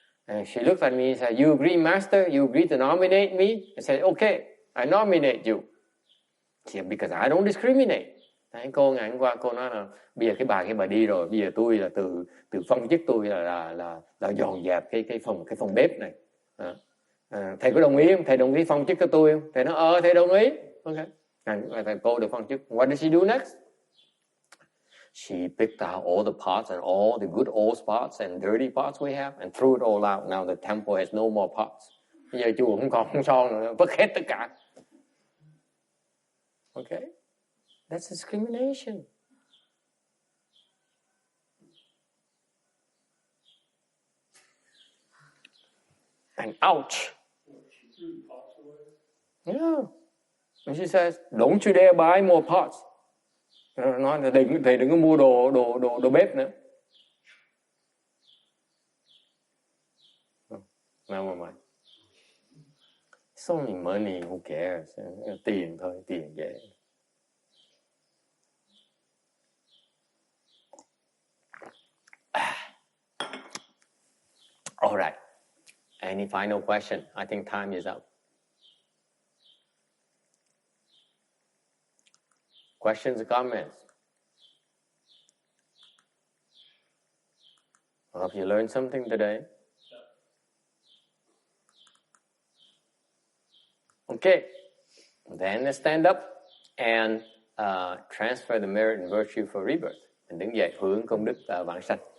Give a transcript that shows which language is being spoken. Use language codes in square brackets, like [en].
[en] And she looked at me and said, you agree, Master? You agree to nominate me? I said, okay, I nominate you. She said, because I don't discriminate. [vi] Đấy, cô ngày hôm qua cô nói là bây giờ cái bà đi rồi, bây giờ tôi là từ phong chức tôi là dọn dẹp cái phòng bếp này. Thầy có đồng ý không? Thầy đồng ý phong chức cho tôi không? Thầy nói thầy đồng ý. Okay. Thầy cô được phong chức. [en] What did she do next? She picked out all the pots and all the good old pots and dirty pots we have and threw it all out. Now the temple has no more pots. [vi] Bây giờ chùa không còn son nữa, vứt hết tất cả. [en] Okay? That's discrimination. And ouch. Yeah. And she says, don't you dare buy more pots. [vi] Nói là thầy đừng có mua đồ bếp nữa. [en] Never mind. It's only money, who cares? [vi] Tiền thôi, tiền dễ. [en] All right. Any final question? I think time is up. Questions or comments? I hope you learned something today. Okay. Then let's stand up and transfer the merit and virtue for rebirth. [vi] Mình đứng dậy hướng công đức vãng sanh.